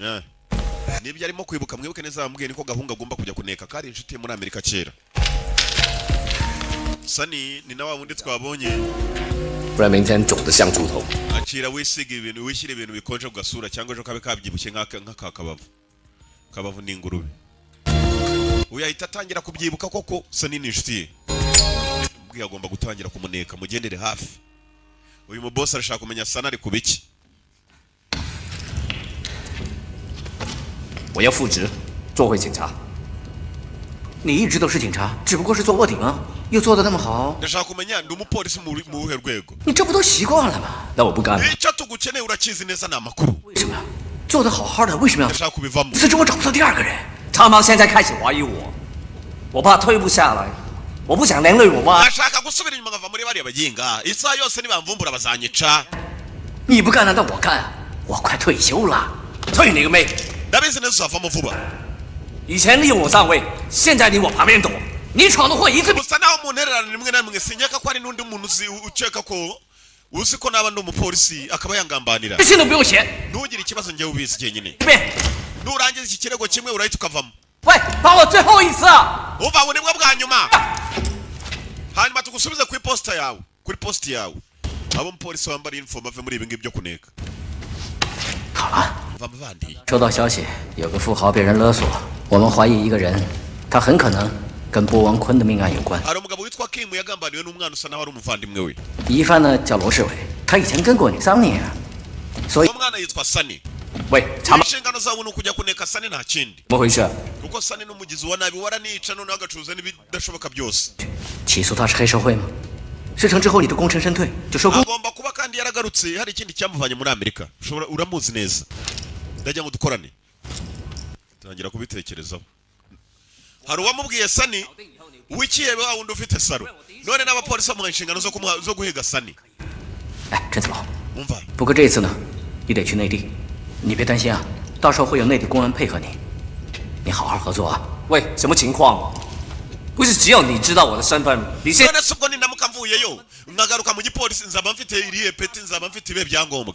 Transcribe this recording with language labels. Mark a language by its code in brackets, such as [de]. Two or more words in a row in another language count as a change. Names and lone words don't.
[rw] nibyo arimo kwibuka mwibuke neza bamubwiye niko gahunga agomba kujya kuneka kari inshuti muri Amerika kera Sunny ni na wa wundi twabonye [zh] 不然明天肿得像猪头。 [rw] akira wisiga ibintu wishyira ibintu bikonje ku gasura cyangwa ejo kabe kabyibushye nk'aka kabavu n'ingurube uyahita atangira kubyibuka koko Sunny ni inshuti ye ubwo agomba gutangira kumuneka mugendere hafi uyu muboss arashaka kumenya Sunny ari kubiki [zh] 我要复职，做回警察。你一直都是警察，只不过是做卧底吗？又做得那么好， [rw] ndashaka kumenya ndi umupolisi mu buhe rwego [zh] 你这不都习惯了吗？那我不干了。 [rw] icyo tugukeneye urakizi neza ni amakuru [zh] 为什么？做得好好的，为什么要 [rw] ndashaka kubivamo [zh] 辞职？我找不到第二个人。长毛现在开始怀疑我，我怕退不下来，我不想连累我妈。 [rw] ndashaka gusubira inyuma nkava muri bariya baginga isaha yose nibamvumbura bazanyica [zh] 你不干，难道我干？我快退休了。退你个妹！ [rw] ndabizi neza uzavamo vuba [zh] 以前利用我上位，现在你往旁边躲，你闯的祸一次。 [rw] gusa naho muntererana rimwe na rimwe sinyaka ko ari n'undi muntu ukeka ko uzi ko naba ndi umupolisi akaba yangambanira [zh] 信都不用写。 [rw] ntugire ikibazo njyewe ubizi jyenyine [zh] 这边， [rw] nurangiza iki kirego kimwe urahita ukavamo [zh] 喂，把我最后一次啊！ [rw] uva ngo nibwo bwa nyuma hanyuma tugusubize kuri posta yawe kuri posti yawe abo umupolisi wambara uniform ave muri ibi ngibi byo kuneka [zh] 好了， [rw] va muvandi [zh] 收到消息，有个富豪被人勒索，我们怀疑一个人，他很可能跟波王坤的命案有关。 [rw] hari umugabo witwa Kim yagambaniwe n'umwana usa naho ari umuvandimwe we [zh] 疑犯呢叫罗世伟，他以前跟过你桑尼啊，所以 [rw] uwo mwana yitwa Sunny [zh] 喂，长毛， [rw] inshingano zawe ni ukujya kuneka Sunny nta kindi [zh] 怎么回事？ [rw] kuko Sunny n'umugizi wa nabi waranica noneho agacuruza n'ibidashoboka byose [zh] 起诉他是黑社会吗？事成之后你就功成身退，就收工。 [rw] agomba kuba kandi yaragarutse hari ikindi cyamuvanye muri Amerika uramuzi neza ndajya ngo dukorane tangira kubitekerezaho hari uwamubwiye Sunny wikiyebe wa wundi ufite saro none n'abapolisi bamuha inshingano zo guhiga Sunny [zh] 哎，陈子龙， [rw] umva [zh] 不过这次呢，你得去内地，你别担心啊，到时候会有内地公安配合你，你好好合作啊。喂，什么情况？不是只有你知道我的身份？你现 [rw] none se ubwo ninamuka mvuyeyo nkagaruka mu gipolisi nzaba mfite iriye peti nzaba mfite ibe byangombwa